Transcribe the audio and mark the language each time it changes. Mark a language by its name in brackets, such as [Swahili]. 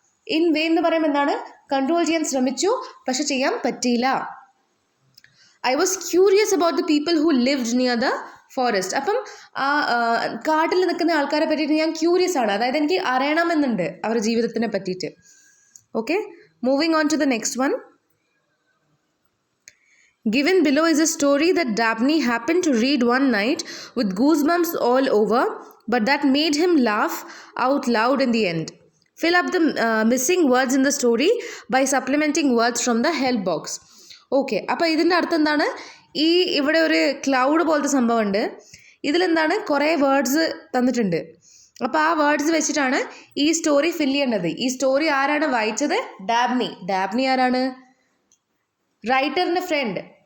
[Malayalam] In vein എന്ന് പറയുമ്പോൾ എന്താണ്, കൺട്രോൾ ചെയ്യാൻ ശ്രമിച്ചു പക്ഷെ ചെയ്യാൻ പറ്റിയില്ല. [English] I was curious about the people who lived near the forest. [Malayalam] അപ്പം ആ കാട്ടിൽ നിൽക്കുന്ന ആൾക്കാരെ പറ്റിയിട്ട് ഞാൻ ക്യൂരിയസ് ആണ്, അതായത് എനിക്ക് അറിയണമെന്നുണ്ട് അവരുടെ ജീവിതത്തിനെ പറ്റിയിട്ട്. [English] Okay, moving on to the next one. Given below is a story that Dabney happened to read one night with goosebumps all over, but that made him laugh out loud in the end. Fill up the missing words in the story by supplementing words from the help box. [Malayalam] Okay, അപ്പോൾ ഇതിൻ്റെ അർത്ഥം എന്താണ്? ഇവിടെ ഒരു cloud പോലത്തെ സംഭവമുണ്ട്, ഇതിലെന്താണ് കുറേ words തന്നിട്ടുണ്ട്. അപ്പോൾ ആ വേർഡ്സ് വെച്ചിട്ടാണ് ഈ സ്റ്റോറി ഫിൽ ചെയ്യേണ്ടത്. ഈ സ്റ്റോറി ആരാണ് വായിച്ചത്? ഡാബ്നി ആരാണ്? റൈറ്ററിൻ്റെ ഫ്രണ്ട്.